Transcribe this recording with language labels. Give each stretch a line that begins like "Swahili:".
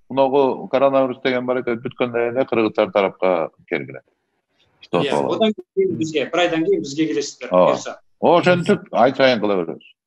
Kyrgyz: Мынау коронавирус деген баракет бүткөндөн кийин кыргыздар тарапка келгиле.
Kazakh: Одан кейін бізге, бір айдан кейін бізге келесіздер.
Kyrgyz: Ошентип ай сайын кыла беребиз.